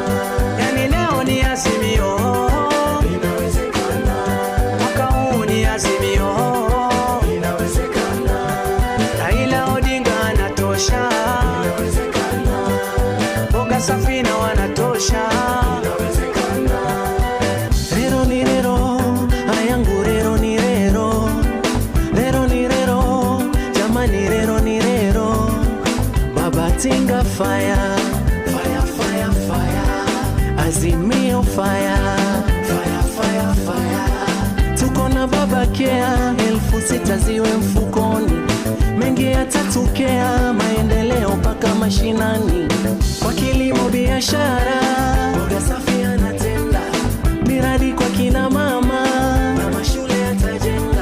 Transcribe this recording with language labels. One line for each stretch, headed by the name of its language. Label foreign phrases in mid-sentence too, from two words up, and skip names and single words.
Swahili: Yani leo ni azimio, Inawezekana. mwaka huu ni azimio, Inawezekana. Raila Odinga anatosha, Inawezekana. Safina wanatosha. Inawezekana.
Luo (Kenya and Tanzania): Rero ni rero, ayangu rero ni rero, rero ni rero, jamani rero ni rero.
English: Tinga fire, fire, fire, fire. Azimio fire, fire, fire, fire.
Swahili: Tuko na baba kea, 6,000 ziwe mfukoni. Mengi yatatokea, maendeleo mpaka mashinani. Kwa kilimo biashara, mboga safi anatenda. Miradi kwa kina mama, na mashule yatajenga.